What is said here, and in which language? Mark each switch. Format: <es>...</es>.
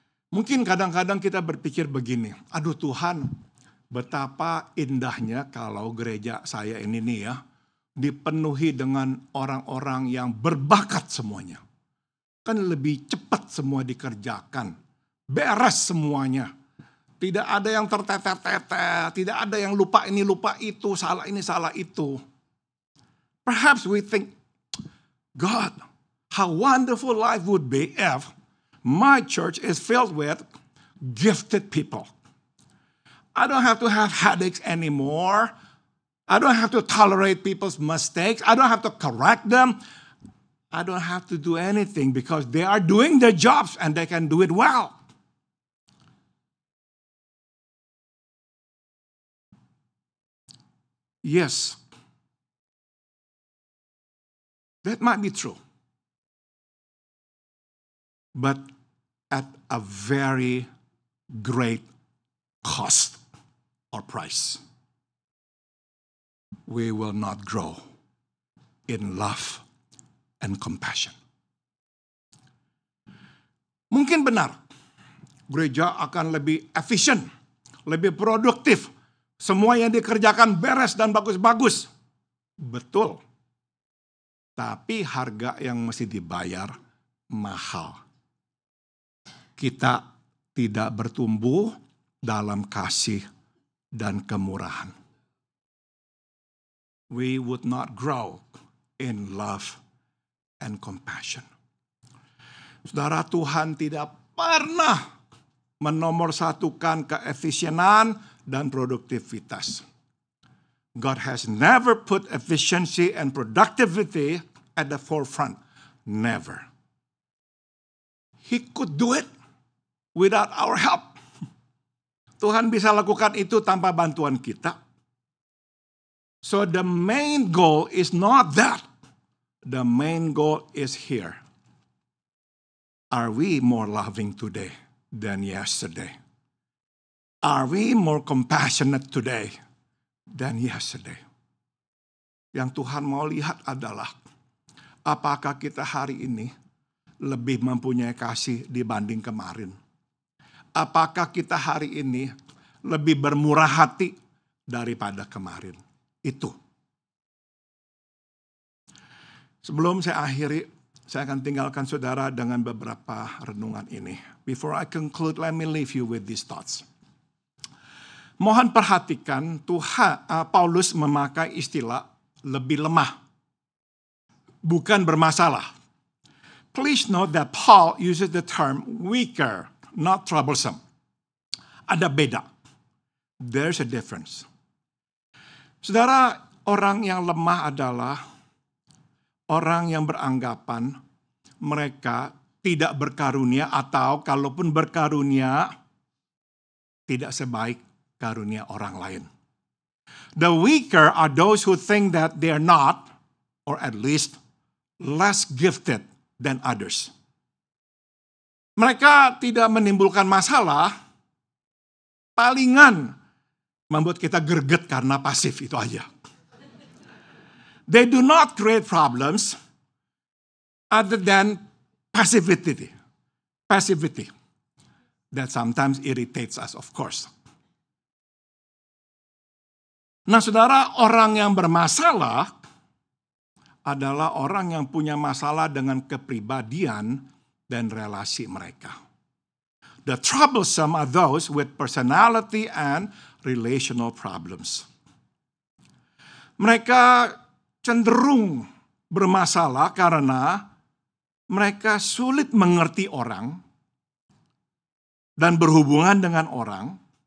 <id>Mungkin kadang-kadang kita berpikir begini, aduh Tuhan, betapa indahnya kalau gereja saya ini nih ya, dipenuhi dengan orang-orang yang berbakat semuanya. Kan lebih cepat semua dikerjakan, beres semuanya. Tidak ada yang terteter-teter, tidak ada yang lupa ini, lupa itu, salah ini, salah itu.</id> <en>Perhaps we think, God, how wonderful life would be if my church is filled with gifted people. I don't have to have headaches anymore. I don't have to tolerate people's mistakes. I don't have to correct them. I don't have to do anything because they are doing their jobs and they can do it well. Yes, that might be true. But at a very great cost or price. We will not grow in love and compassion.</en> <id>Mungkin benar, gereja akan lebih efisien, lebih produktif. Semua yang dikerjakan beres dan bagus-bagus. Betul. Tapi harga yang mesti dibayar mahal. Kita tidak bertumbuh dalam kasih dan kemurahan.</id> <en>We would not grow in love and compassion.</en> <id>Saudara, Tuhan tidak pernah menomorsatukan keefisienan dan produktivitas.</id> <en>God has never put efficiency and productivity at the forefront. Never. He could do it without our help.</en> <id>Tuhan bisa lakukan itu tanpa bantuan kita.</id> <en>So the main goal is not that. The main goal is here. Are we more loving today than yesterday? Are we more compassionate today than yesterday?</en> <id>Yang Tuhan mau lihat adalah apakah kita hari ini lebih mempunyai kasih dibanding kemarin? Apakah kita hari ini lebih bermurah hati daripada kemarin? Itu. Sebelum saya akhiri, saya akan tinggalkan saudara dengan beberapa renungan ini.</id> <en>Before I conclude, let me leave you with these thoughts.</en> <id>Mohon perhatikan, Paulus memakai istilah lebih lemah, bukan bermasalah.</id> <en>Please note that Paul uses the term weaker, not troublesome.</en> <id>Ada beda.</id> <en>There's a difference.</en> <id>Saudara, orang yang lemah adalah orang yang beranggapan mereka tidak berkarunia atau kalaupun berkarunia tidak sebaik karunia orang lain.</id> <en>The weaker are those who think that they are not, or at least less gifted than others.</en> <id>Mereka tidak menimbulkan masalah, palingan membuat kita greget karena pasif, itu aja.</id> <en>They do not create problems other than passivity. Passivity that sometimes irritates us, of course.</en> <id>Nah, saudara, orang yang bermasalah adalah orang yang punya masalah dengan kepribadian dan relasi mereka.</id> <en>The troublesome are those with personality and relational problems.</en> <id>Mereka cenderung bermasalah karena mereka sulit mengerti orang dan berhubungan dengan orang,</id>